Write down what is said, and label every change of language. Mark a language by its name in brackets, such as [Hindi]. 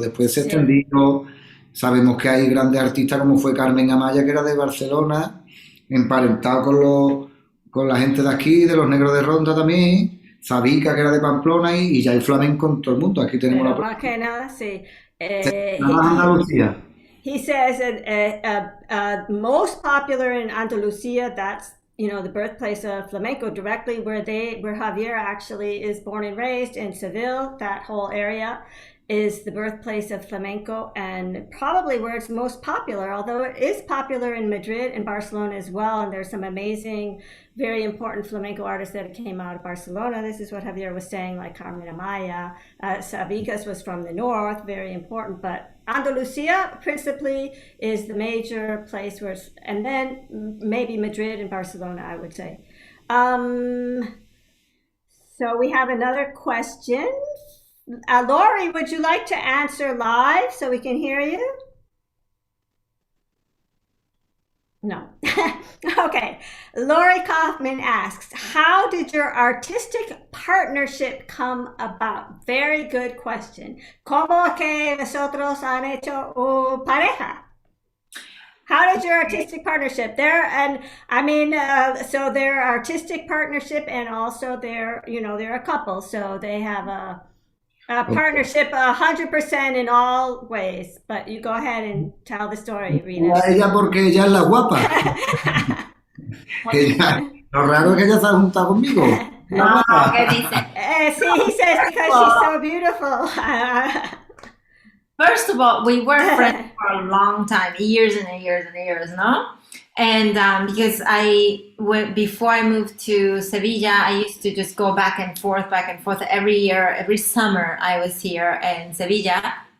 [Spanish] Después se Sí. extendió. Sabemos que hay grandes artistas como fue Carmen Amaya, que era de Barcelona, emparentado con la gente de aquí, de los negros de Ronda también. Sabica, que era de Pamplona, y ya hay flamenco en todo el mundo. Aquí tenemos Pero la más que nada, sí. la Baja Andalucía. [English] He says that most popular in Andalusia, that's the birthplace of flamenco, directly where Javier actually is born and raised in Seville. That whole area is the birthplace of flamenco, and probably where it's most popular, although it is popular in Madrid and Barcelona as well. And there's some amazing, very important flamenco artists that came out of Barcelona. This is what Javier was saying, like Carmen Amaya. Sabicas was from the north, very important. But Andalusia principally is the major place where and then maybe Madrid and Barcelona, I would say. So we have another question. Lori, would you like to answer live so we can hear you? No. Okay. Lori Kaufman asks, how did your artistic partnership come about? Very good question. [Spanish] ¿Cómo que vosotros han hecho pareja? [English] How did your artistic partnership so their artistic partnership, and also they're a couple, so they have a partnership 100% in all ways. But you go ahead and tell the story, Rhina. [Spanish] Ella porque ella es la guapa. Lo raro es que ella se ha juntado conmigo. No, ¿qué dice? [English] See, he says because she's so beautiful. First of all, we were friends for a long time, years and years and years, no? And because before I moved to Sevilla, I used to just go back and forth every year, every summer I was here in Sevilla.